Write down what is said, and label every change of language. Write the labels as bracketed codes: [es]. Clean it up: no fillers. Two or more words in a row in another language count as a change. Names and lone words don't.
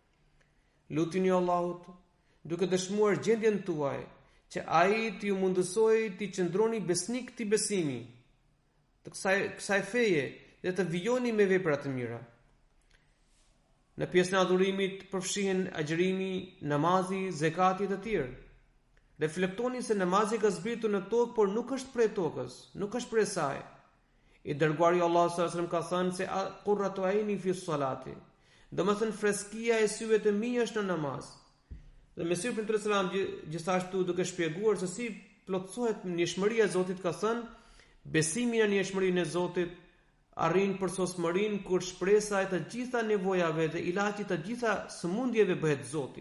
[sq] Lutini Allahut duke dëshmuar gjendjen tuaj që ai t'ju mundësoj t'i qëndroni besnik këtij besimi, të kësaj feje dhe të vijoni me vepra të mira. Në pjesën e adhurimit përfshihen agjërimi, namazi, zekati e të tjerë. Reflektoni se namazi ka zbritur në tokë, por nuk është prej tokës, nuk është prej saj. I dërguari Allah [ar] صلى الله عليه وسلم [sq] ka thënë se [ar] قرة عيني في الصلاة. [sq] Domethënë freskia e syve të mi është në namaz. Dhe Mesihut [ar] صلى الله عليه وسلم [sq] gjithashtu duke shpjeguar se si plotësohet njëshmëria e Zotit ka thënë, besimi në njëshmërinë e Zotit arrin përsosmërinë kur shpresa e të gjitha nevojave dhe ilaçi të gjitha sëmundjeve bëhet Zoti.